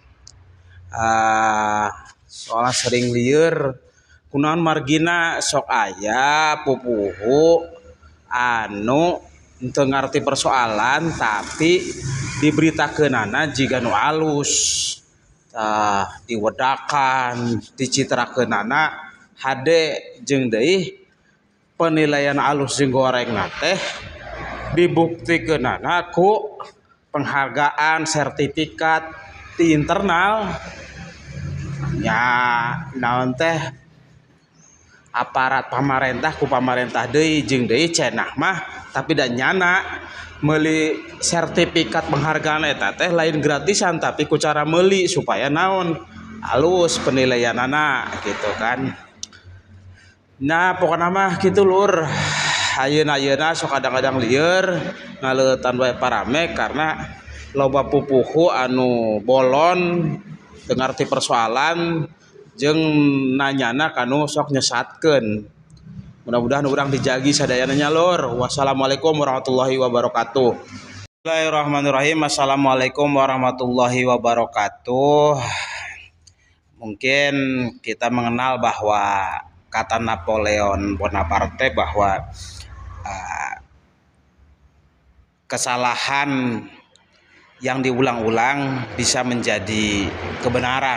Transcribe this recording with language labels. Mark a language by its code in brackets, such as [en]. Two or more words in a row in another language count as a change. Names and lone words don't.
[su] Soalnya sering lieur kunaon margina sok aya pupuhu anu teu ngarti persoalan tapi diberitakeunana jiga nu alus, diwedakan, dicitrakeunana hade jeung deui penilaian alus jeung goreng teh dibuktikeunana ku penghargaan sertifikat di internal. Ya naon teh aparat pamarentah ku pamarentah deui jeung deui cenah mah, tapi da nyana meuli sertifikat penghargaan eta teh lain gratisan tapi ku cara meuli supaya naon alus penilaianana gitu kan. Nah pokoknya mah gitu lur, ayeuna sok kadang-kadang lieur ngaleutan wae paramek karena loba pupuhu anu bolon teu ngarti persoalan jeung nanyana kanu sok nyesatkeun. Mudah-mudahan urang dijagi sadayana nya lur. [ar] والسلام عليكم ورحمة الله وبركاته. بسم الله الرحمن الرحيم. السلام عليكم ورحمة الله وبركاته. [id] Mungkin kita mengenal bahwa kata Napoleon Bonaparte bahwa kesalahan yang diulang-ulang bisa menjadi kebenaran.